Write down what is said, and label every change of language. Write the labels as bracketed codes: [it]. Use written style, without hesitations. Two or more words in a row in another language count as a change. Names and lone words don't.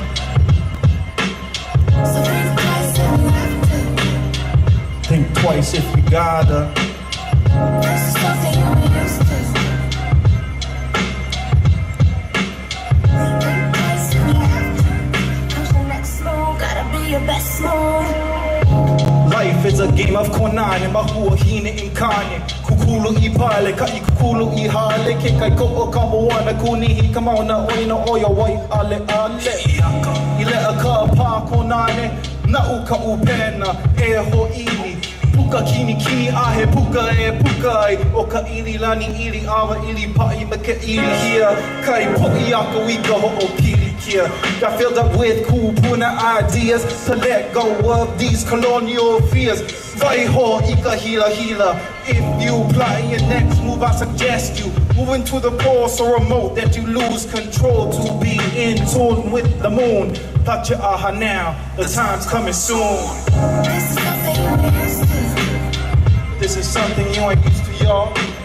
[en] Think twice if you gotta. Life is a game of Konane, [haw] mahua hine inkane. Kukulu I pale, ka I kukulu I hale. Ke kai ko o kamoana kunihi, kamauna oina oia wai ale ale. I lea ka pā Konane, na uka upena, e ho ini. Puka kini kini ahe, puka e puka ai. O ka ili lani ili awa ili pa'i ma ke ili hia. Kai po'i ako I ka ho o pili kia. [en] Got filled up with cool puna ideas to let go of these colonial fears. [haw] Vai ho I ka hila hila. [en] If you plotting your next move, I suggest you move into the pole so remote that you lose control to be in tune with the moon. Pacha aha now, the time's coming soon. This is something you ain't used to, y'all.